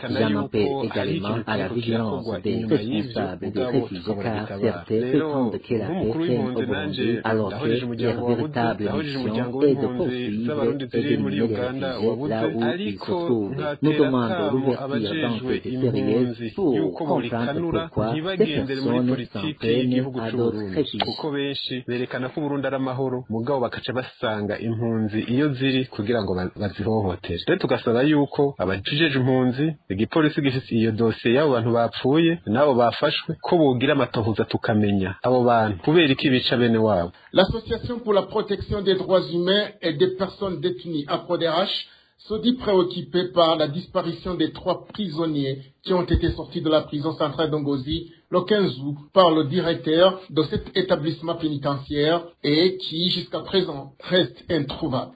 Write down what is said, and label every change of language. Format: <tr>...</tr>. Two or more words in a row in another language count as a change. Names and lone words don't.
<fr>J'en appelle également à la vigilance des responsables des réfugiés car certains prétendent que la paix règne au Burundi alors que leur véritable mission est de poursuivre et d'éliminer les réfugiés là où ils se trouvent. Nous demandons l'ouverture d'enquêtes sérieuses pour comprendre pourquoi ces personnes s'en prennent à d'autres réfugiés.</fr> <rn>kuko benshi berekana ko Burundi ari amahoro mugabo bakaca basanga impunzi iyo ziri kugira ngo bazihohotere. Rero tugasaba yuko abajeje impunzi igipolisi gifite iyo dosiye y'abo bantu bapfuye nabo bafashwe ko bogira amatohoza tukamenya abo bantu kubera iki bica bene wabo.</rn> <fr>L'Association pour la protection des droits humains et des personnes détenues à APRODH se dit préoccupée par la disparition des 3 prisonniers qui ont été sortis de la prison centrale d'Ongozi le 15 août par le directeur de cet établissement pénitentiaire et qui, jusqu'à présent, reste introuvable.</fr>